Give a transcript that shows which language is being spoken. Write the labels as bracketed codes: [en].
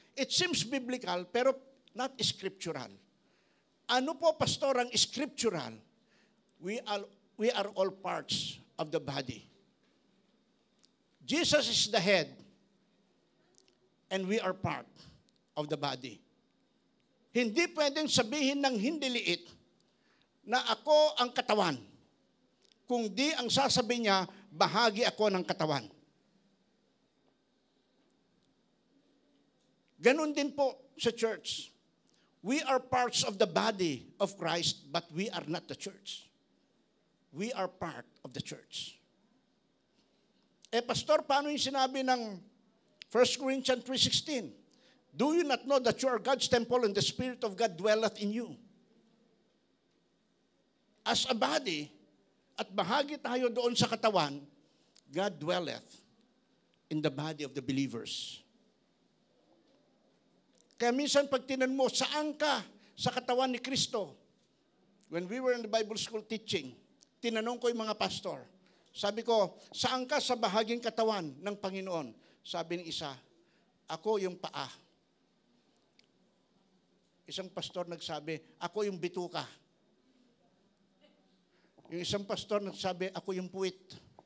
[en] It seems biblical [tl] pero [en] not scriptural. [tl] Ano po, pastor, ang scriptural? [en] We are all parts of the body. Jesus is the head and we are part of the body. [tl] Hindi pwedeng sabihin ng hindi liit na ako ang katawan. Kung di ang sasabihin niya, bahagi ako ng katawan. Ganon din po sa church. [en] We are parts of the body of Christ, but we are not the church. We are part of the church. Pastor, [tl] paano yung sinabi ng [en] 1 Corinthians 3:16? Do you not know that you are God's temple and the Spirit of God dwelleth in you? As a body, [tl] at bahagi tayo doon sa katawan, [en] God dwelleth in the body of the believers. [tl] Kaya minsan pag tinan mo, saan ka sa katawan ni Kristo? [en] When we were in the Bible school teaching, [tl] tinanong ko yung mga pastor. Sabi ko, saan ka sa bahaging katawan ng Panginoon? Sabi ng isa, ako yung paa. Isang pastor nagsabi, ako yung bituka. Yung isang pastor nagsabi, ako yung puwit.